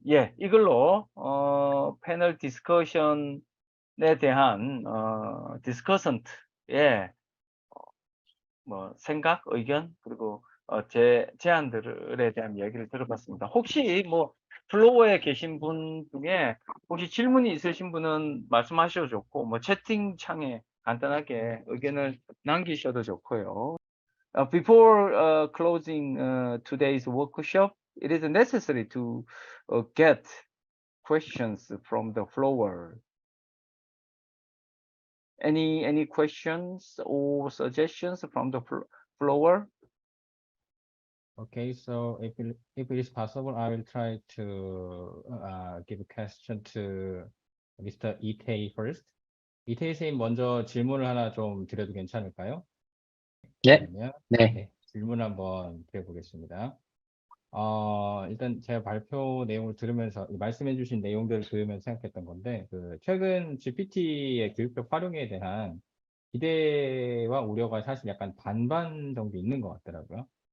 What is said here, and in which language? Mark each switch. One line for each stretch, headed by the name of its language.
Korean: 예, 이걸로 패널 디스커션에 대한 디스커선트의 뭐 생각, 의견 그리고 제안들에 대한 이야기를 들어봤습니다. 혹시 뭐 플로어에 계신 분 중에 혹시 질문이 있으신 분은 말씀하셔도 좋고, 뭐 채팅창에 간단하게 의견을 남기셔도 좋고요.
English: Before closing today's workshop, it is necessary to get questions from the floor. Any questions or suggestions from the floor? Okay, so if it is possible, I will try to give a question to Mr. 이태희 first.
Korean: 이태희 선생님 먼저 질문을 하나 좀 드려도 괜찮을까요? 네. 그러면 네. 질문 한번 드려보겠습니다. 일단 제가 발표 내용을 들으면서 말씀해주신 내용들을 들으면서 생각했던 건데, 최근 GPT의 교육적 활용에 대한 기대와 우려가 사실 약간 반반 정도 있는 것 같더라고요.